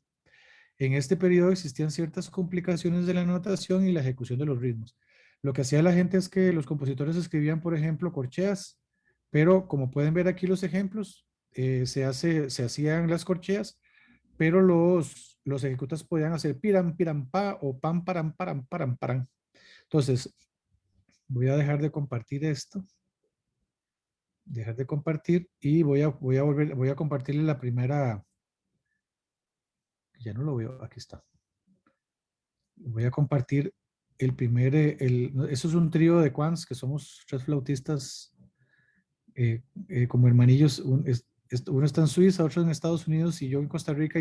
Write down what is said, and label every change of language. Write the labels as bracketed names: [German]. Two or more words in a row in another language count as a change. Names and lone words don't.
[Spanish] En este periodo existían ciertas complicaciones de la notación y la ejecución de los ritmos. Lo que hacía la gente es que los compositores escribían, por ejemplo, corcheas, pero como pueden ver aquí los ejemplos, se hacían las corcheas, pero los ejecutantes podían hacer piram, piram, pa o pam, param, param, param, param. Entonces, voy a dejar de compartir esto, dejar de compartir y voy a compartirle la primera, ya no lo veo, aquí está. Voy a compartir el primer, eso es un trío de Quans, que somos tres flautistas como hermanillos, uno está en Suiza, otro en Estados Unidos y yo en Costa Rica.